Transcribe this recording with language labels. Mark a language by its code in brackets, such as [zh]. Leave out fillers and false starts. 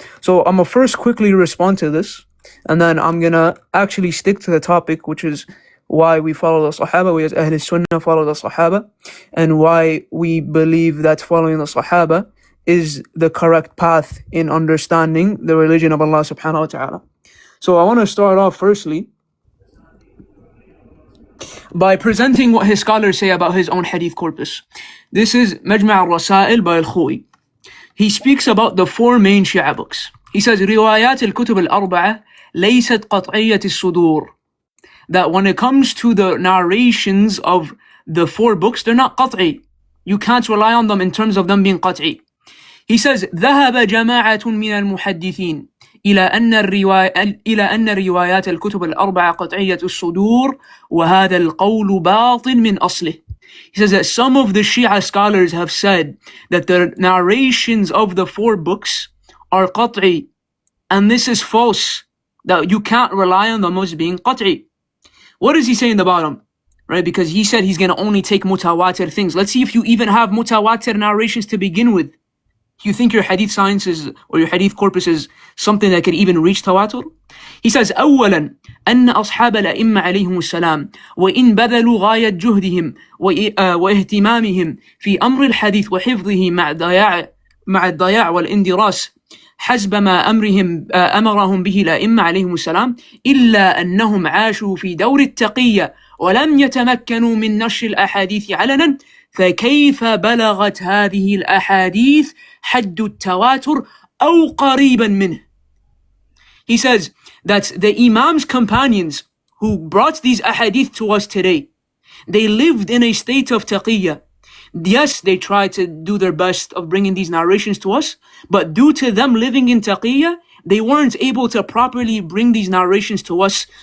[en] So I'm going to first quickly respond to this. And then I'm going to actually stick to the topic, which is why we follow the Sahaba, we as Ahl Sunnah follow the Sahaba, and why we believe that following the Sahaba is the correct path in understanding the religion of Allah subhanahu wa ta'ala. So I want to start off firstly by presenting what his scholars say about his own hadith corpus. This is Majma' al-Rasail by al-Khu'i. He speaks about the four main Shia books. He says, [ar] روايات الكتب الأربعة ليست قطعية الصدور. [en] That when it comes to the narrations of the four books, they're not qat'i. You can't rely on them in terms of them being qat'i. He says, [ar] ذهب جماعة من المحدثين إلى أن روايات الكتب الأربعة قطعية الصدور وهذا القول باطل من أصله. [en] He says that some of the Shia scholars have said that the narrations of the four books are qat'i, and this is false, that you can't rely on them as being qat'i. What does he say in the bottom? Right, because he said he's going to only take mutawatir things. Let's see if you even have mutawatir narrations to begin with. Do you think your hadith science is, or your hadith corpus is something that could even reach tawatur? He says, [ar] أولا أن أصحاب الأئمة عليهم السلام وإن بذلوا غاية جهدهم واهتمامهم في أمر الحديث وحفظه مع الضياع والاندراس حسب ما أمرهم به الأئمة عليهم السلام إلا أنهم عاشوا في دور التقية ولم يتمكنوا من نشر الأحاديث علنا فكيف بلغت هذه الأحاديث حد التواتر أو قريبا منه. [en] He says that the Imam's companions who brought these ahadith to us today, they lived in a state of taqiyya. Yes, they tried to do their best of bringing these narrations to us, but due to them living in taqiyya, they weren't able to properly bring these narrations to us.